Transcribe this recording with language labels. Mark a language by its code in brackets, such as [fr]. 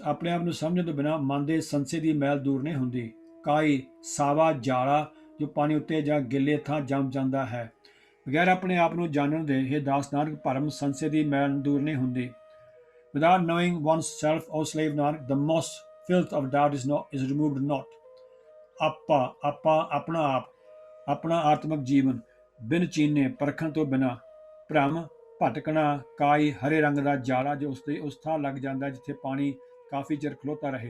[pa] ਆਪਣੇ ਆਪ ਨੂੰ ਸਮਝਣ ਤੋਂ ਬਿਨਾਂ ਮਨ ਦੇ ਸੰਸੇ ਦੀ ਮੈਲ ਦੂਰ ਨਹੀਂ ਹੁੰਦੀ। ਕਾਈ, ਸਾਵਾ ਜਾਲਾ ਜੋ ਪਾਣੀ ਉੱਤੇ ਜਾਂ ਗਿੱਲੇ ਥਾਂ ਜੰਮ ਜਾਂਦਾ ਹੈ। ਬਗੈਰ ਆਪਣੇ ਆਪ ਨੂੰ ਜਾਣਨ ਦੇ, ਇਹ ਦਾਸ ਨਾਨਕ, ਭਰਮ ਸੰਸੇ ਦੀ ਮੈਲ ਦੂਰ ਨਹੀਂ ਹੁੰਦੀ। [en] Without knowing oneself, O slave Nanak, the most filth of doubt is removed not. [pa] ਆਪਣਾ ਆਪ, ਆਪਣਾ ਆਤਮਿਕ ਜੀਵਨ, ਬਿਨ ਚੀਨੇ, ਪਰਖਣ ਤੋਂ ਬਿਨਾਂ, ਭ੍ਰਮ, ਭਟਕਣਾ, ਕਾਈ, ਹਰੇ ਰੰਗ ਦਾ ਜਾਲਾ ਜੋ ਉਸ ਥਾਂ ਲੱਗ ਜਾਂਦਾ ਜਿੱਥੇ ਪਾਣੀ ਕਾਫੀ ਚਿਰ ਖਲੋਤਾ ਰਹੇ।